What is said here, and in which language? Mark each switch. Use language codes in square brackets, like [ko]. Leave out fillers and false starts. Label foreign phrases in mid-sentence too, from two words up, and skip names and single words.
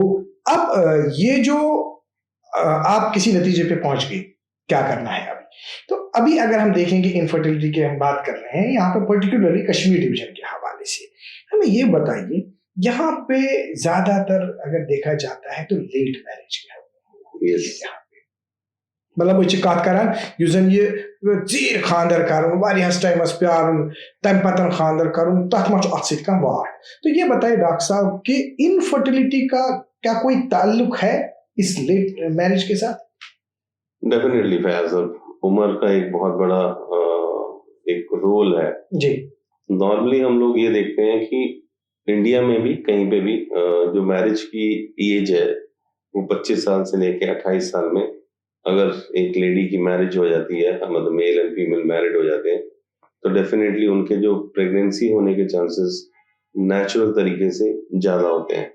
[hi] अब ये जो आप किसी नतीजे पे पहुंच गए, क्या करना है अभी? तो अभी अगर हम देखेंगे इनफर्टिलिटी की हम बात कर रहे हैं यहाँ पे पर्टिकुलरली कश्मीर डिवीजन के हवाले से, हमें ये बताइए यहाँ पे ज्यादातर अगर देखा जाता है तो [en] late marriage [hi] के यहाँ पे मतलब [ks] कत करान युस जन ये चीर खानदर करुन वारियास टाइमस प्यारुन तम पतन खानदर करुन तथ मा अत सत कह वाट। [hi] तो ये बताइए डॉक्टर साहब कि इनफर्टिलिटी का क्या कोई ताल्लुक है इस [en] late marriage [hi] के साथ? डेफिनेटली फैज, उम्र का एक बहुत बड़ा एक रोल है जी। नॉर्मली हम लोग ये देखते हैं कि इंडिया में भी कहीं पे भी जो मैरिज की एज है वो 25 साल से लेके 28 साल में अगर एक लेडी की मैरिज हो जाती है, मतलब [en] male and female [hi] मैरिड हो जाते हैं, तो डेफिनेटली उनके जो प्रेगनेंसी होने के चांसेस नेचुरल तरीके से ज्यादा होते हैं।